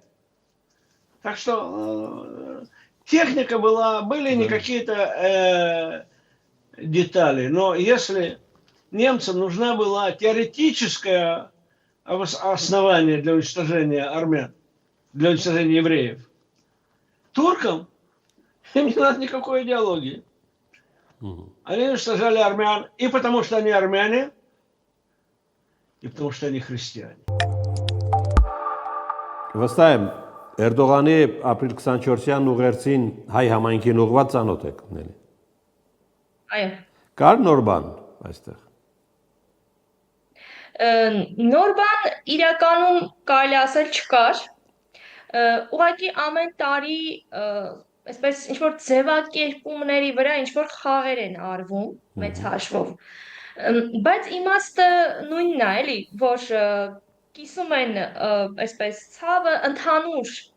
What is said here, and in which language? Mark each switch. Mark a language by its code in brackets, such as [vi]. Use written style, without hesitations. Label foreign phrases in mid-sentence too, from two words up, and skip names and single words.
[ru] Так что техника была, были не какие-то детали, но если немцам нужна была теоретическое основание для уничтожения армян, для уничтожения евреев, туркам им не надо никакой идеологии. Они уничтожали армян и потому, что они армяне, и потому, что они христиане. Востаем, [hy] Էրդողանի ապրիլ 24-յան ուղերձին հայ համայնքին ուղղված ծանոթ եք ների։ Այո։ Կար նոր բան այստեղ։ Նոր բան իրականում կարելի ասել չկար։ Ուղղակի ամեն տարի այսպես ինչ որ ձևակերպումների վրա ինչ որ խաղեր են արվում մեծ հաշվով։ Բայց իմաստը նույնն է, էլի, որ կիսում են այսպես ցավը ընդհանուր